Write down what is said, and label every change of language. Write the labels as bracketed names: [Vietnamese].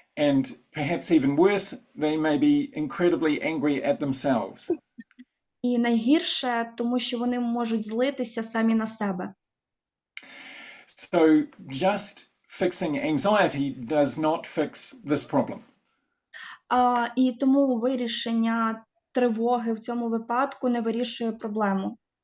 [English] And perhaps even worse, they may be incredibly angry at themselves. [Ukrainian] І найгірше, тому що вони можуть злитися самі на себе. [English] So just fixing anxiety does not fix this problem. [Ukrainian] І тому вирішення тривоги в цьому випадку не вирішує проблему.